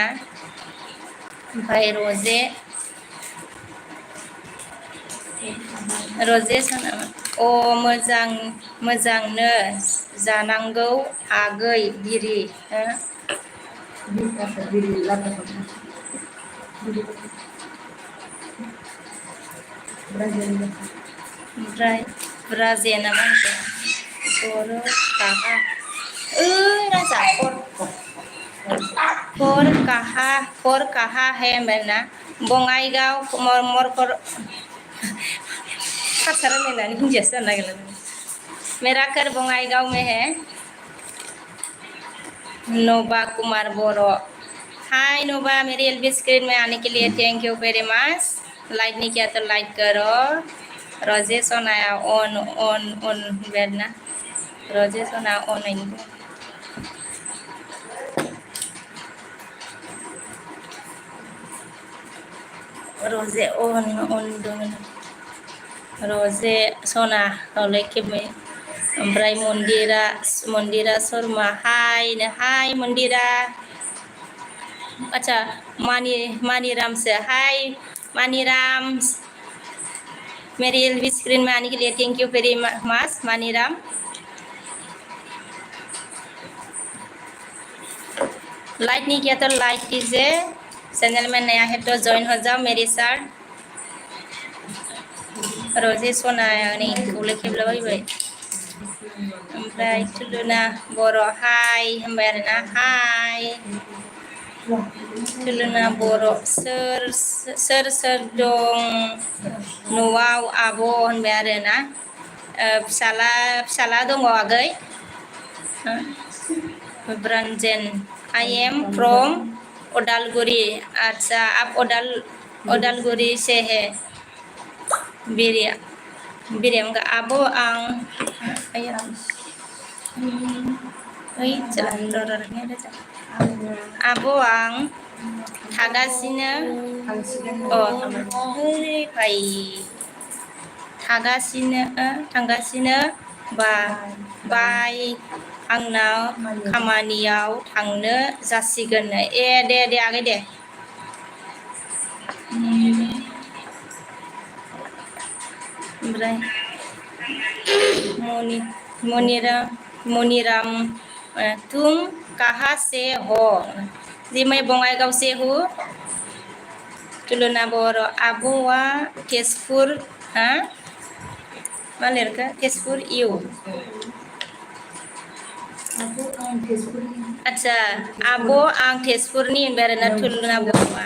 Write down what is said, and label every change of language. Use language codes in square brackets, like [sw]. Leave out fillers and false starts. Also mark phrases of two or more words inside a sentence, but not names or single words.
[brx] ओमफ्राय रजे सनामोन मोजांनो जानांगौ आगै बिरि ओमफ्राय ब्राजे नामा बर' काहा राजा [hi] फर काहा है [brx] होनबाय ना बङाइगाव मरकर हारसा रायलायनानै हिन्दियासो जानो नागिरला। [hi] मेरा घर बङाइगाव में है। नोबा कुमार बरो हाय नोबा मेरी एलबी स्क्रीन में आने के लिए [en] thank you very much. [hi] लाइक नहीं किया तो लाइक करो। [brx] रजे सोनाया ऑन बेरना रजे सोना ऑन रजे ऑन रजे सना हले खेबमै। ओमफ्राय मन्दिरा शर्मा हाय मन्दिरा। [hi] अच्छा मानीराम से हाय मानीराम। मेरी एलबी स्क्रीन में आने के लिए [en] thank you very much [hi] मानीराम। लाइक नहीं किया तो लाइक कीजिए। चैनल में नया है तो ज्वाइन हो जाओ मेरे साथ। [brx] रजे सनाया नै खौले खेबलाबायबाय। ओमफ्राय तुलुना बर' हाय होनबाय आरोना हाय तुलुना बर' सोर दं न'आव आब' होनबाय आरोना। फिसाला दङ आगै। ब्रानजेन [en] I am from [brx] उदालगुरी। [hi] अच्छा आप उदालगुरी से है। [brx] बिरिया आब' आं आब' आं थागासिनो थांगासिनो बाय आंनाव खामानियाव थांनो जासिगोन। दे आगै दे। [hi] ओमफ्राय मनिराम तुम कहाँ से हो जी मैं बङाइगाव से हूँ। [brx] तुलुना बर' आब'आ तेजपुर मा लिरखो तेजपुर इउ। अच्छा आब' आं तेजपुरनि होनबाय आरोना तुलुना बर'आ।